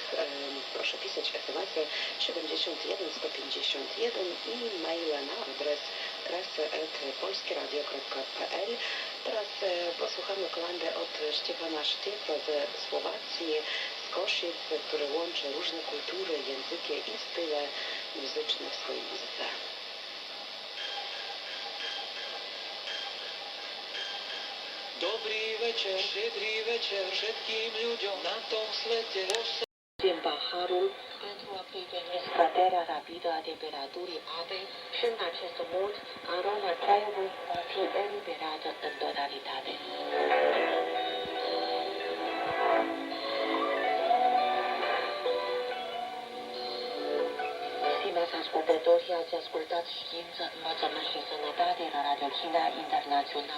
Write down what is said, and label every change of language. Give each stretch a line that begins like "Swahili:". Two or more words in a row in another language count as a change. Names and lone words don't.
Polish: Proszę pisać SMS-y 71 151 i maile na adres prasy@polskieradio.pl. Teraz posłuchamy kolendy od Stefana Sztiefa ze Słowacji, z Koszyc, który łączy różne kultury, języki i style muzyczne w swojej muzyce.
Slovak: Dobrý večer, štedrý večer všetkým ľuďom na tom svete.
Romanian: Tiempo Harul, pentru a preveni scăderea rapidă a temperaturii apei și în acest mod aroma ceaiului va fi eliberată în totalitate. Stimați ascultători, ați ascultat Știință, Învățământ și Sănătate la Radio China Internațional.